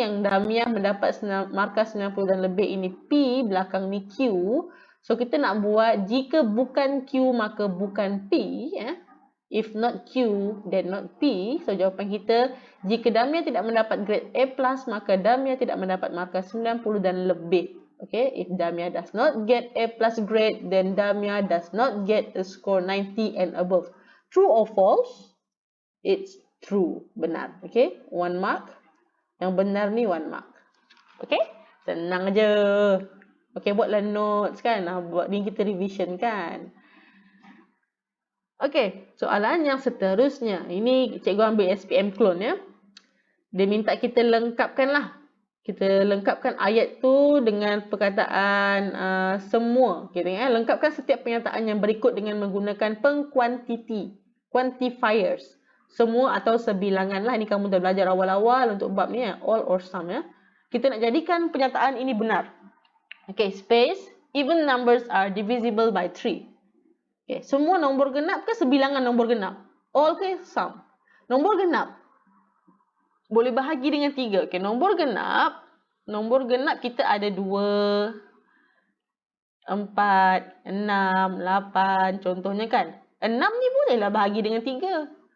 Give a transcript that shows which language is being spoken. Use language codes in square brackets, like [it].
[ms] Yang Damia mendapat markah 90 dan lebih, ini P, belakang ni Q. So, kita nak buat jika bukan Q, maka bukan P. [en] If not Q, then not P. [ms] So, jawapan kita, jika Damia tidak mendapat grade A+, maka Damia tidak mendapat markah 90 dan lebih. [en] Okay, if Damia does not get A+ grade, then Damia does not get a score 90 and above. True or false? It's true. Benar. Okay. 1 mark. [ms] Yang benar ni 1 mark. Okay. Senang je. Okay. Buatlah notes kan. Buat ni kita revision kan. Okay. Soalan yang seterusnya. Ini cikgu ambil SPM clone ya. Dia minta kita lengkapkan lah. Kita lengkapkan ayat tu dengan perkataan semua. Okay, tengok, lengkapkan setiap pernyataan yang berikut dengan menggunakan pengkuantiti. Quantifiers. Semua atau sebilangan lah. Ini kamu dah belajar awal-awal untuk bab ni ya. [en] All or some [ms] ya. Kita nak jadikan pernyataan ini benar. Okay, space. [en] Even numbers are divisible by 3. [ms] Okay, semua nombor genap ke sebilangan nombor genap? All ke some? Nombor genap boleh bahagi dengan 3. Okay, nombor genap kita ada 2, 4, 6, 8 contohnya kan. 6 ni bolehlah bahagi dengan 3.